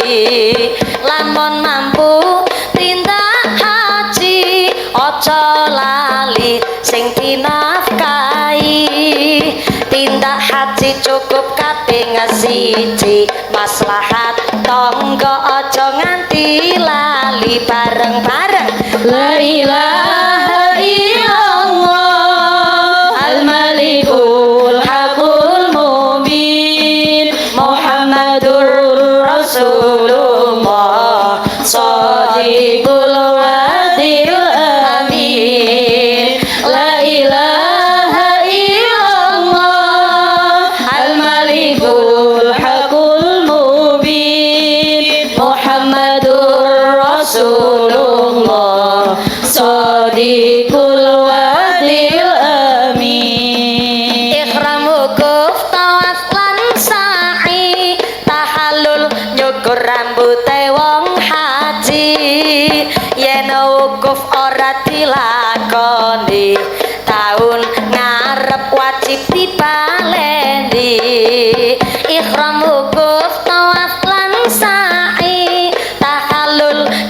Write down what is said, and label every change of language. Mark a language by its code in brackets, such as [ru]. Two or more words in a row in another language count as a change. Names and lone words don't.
[jv] Lamun mampu tindak haji ojo lali sing dinafkahi. Tindak haji cukup kaping 1, maslahat tangga ojo nganti lali. Bareng-bareng. [ar] لا إله إلا الله الملك الحق المبين محمد رسول الله صادق الوعد الأمين. لا إله إلا الله الملك الحق المبين محمد رسول الله صادق الوعد الأمين. [jv] Ikhram wukuf tawaf lan sa'i, tahallul nyukur rambute wong haji. Yen wukuf ora dilakoni, taun ngarep wajib dibaleni. Ikhram wukuf tawaf lan sa'i, tahallul